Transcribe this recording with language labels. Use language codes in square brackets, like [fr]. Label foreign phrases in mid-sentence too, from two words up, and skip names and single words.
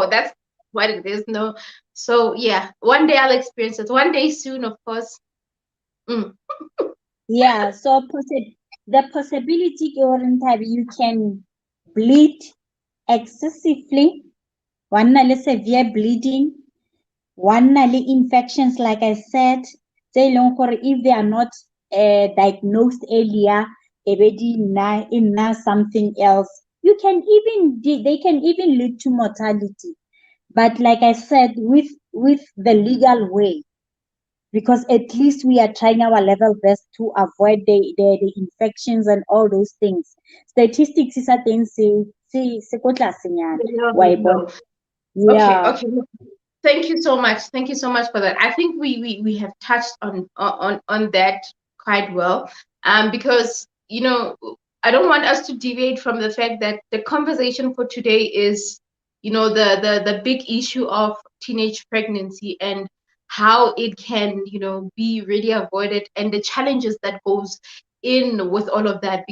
[en] oh, that's what it is. No. So yeah, one day I'll experience it. One day soon, of course. Mm. Yeah, so the possibility you can bleed excessively, one na le severe bleeding, one na le infections, like I said, if they are not diagnosed earlier, in something else, they can even lead to mortality. But like I said, with the legal way, because at least we are trying our level best to avoid the infections and all those things. Statistics is a thing, [tn] se ko tlasenyana, wa e bona. [en] Okay, Yeah. okay. Thank you so much. Thank you so much for that. I think we have touched on that quite well. Because I don't want us to deviate from the fact that the conversation for today is, the big issue of teenage pregnancy and how it can, be really avoided, and the challenges that goes in with all of that.